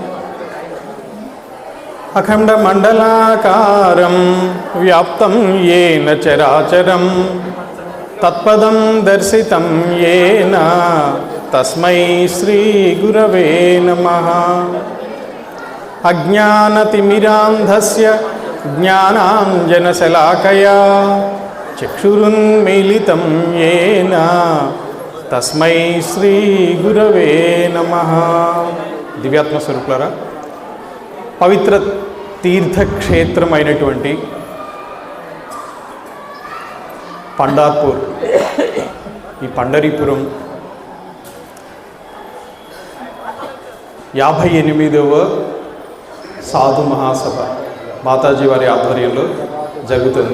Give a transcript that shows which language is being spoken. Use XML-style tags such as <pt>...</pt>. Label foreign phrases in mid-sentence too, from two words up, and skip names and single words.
<sa>अखण्डमण्डलाकारं व्याप्तं येन चराचरं तत्पदं दर्शितं येन तस्मै श्रीगुरवे नमः। अज्ञानतिमिरान्धस्य ज्ञानाञ्जनशलाकया चक्षुरुन्मीलितं येन तस्मै श्रीगुरवे नमः।</sa> <te>దివ్యాత్మ స్వరూపులారా, పవిత్ర తీర్థక్షేత్రమైనటువంటి పండార్పూర్, ఈ పండరీపురం 58వ సాధు మహాసభ మాతాజీ వారి ఆధ్వర్యంలో జరుగుతుంది.</te>